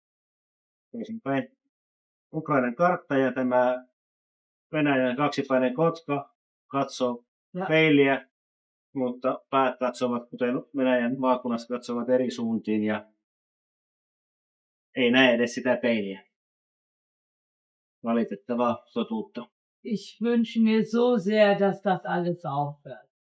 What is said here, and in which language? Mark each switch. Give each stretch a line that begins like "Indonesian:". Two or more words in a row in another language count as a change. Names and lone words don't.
Finnish: Ukrainan kartta ja tämä Venäjän kaksipäinen kotka katsoo peiliä, mutta päät katsovat, kuten Venäjän maakunnassa katsovat eri suuntiin ja ei näe edes sitä peiliä. Valitettavaa totuutta.
German: Ich wünsche mir so sehr, dass das alles aufhört.